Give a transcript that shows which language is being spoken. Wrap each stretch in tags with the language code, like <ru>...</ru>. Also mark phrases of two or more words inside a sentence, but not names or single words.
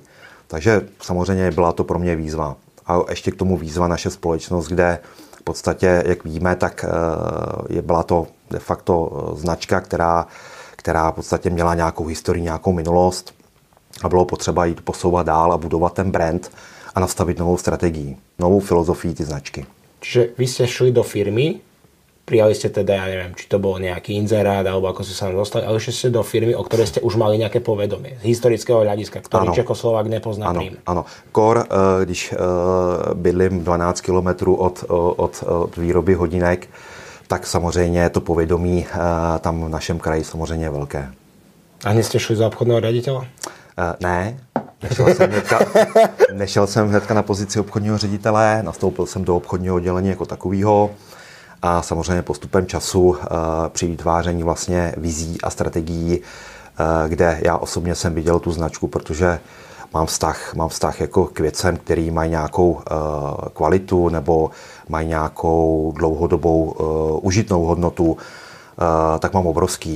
<cs>Takže samozřejmě byla to pro mě výzva. A ještě k tomu výzva naše společnost, kde v podstatě, jak víme, tak byla to de facto značka, která v podstatě měla nějakou historii, nějakou minulost a bylo potřeba jít posouvat dál a budovat ten brand a nastavit novou strategii, novou filozofii ty značky.</cs> <sk>Čiže vy ste šli do firmy, prijali ste teda, ja neviem, či to bol nejaký inzerát, alebo ako ste sa dostali, ale ešte ste do firmy, o ktorej ste už mali nejaké povedomie z historického hľadiska, ktorý Čechoslovák nepozná prím.</sk> <cs>Ano. Kor, když bydlím 12 kilometrů od výroby hodinek, tak samozřejmě to povědomí tam v našem kraji samozřejmě je velké.</cs> <sk>A dnes ste šli za obchodného riaditeľa?</sk> <cs>Ne, nešel jsem hnedka na pozici obchodního ředitele, nastoupil jsem do obchodního oddělení jako takového a samozřejmě postupem času při vytváření vlastně vizí a strategií, kde já osobně jsem viděl tu značku, protože mám vztah jako k věcem, který mají nějakou kvalitu nebo mají nějakou dlouhodobou užitnou hodnotu, tak mám obrovský.</cs>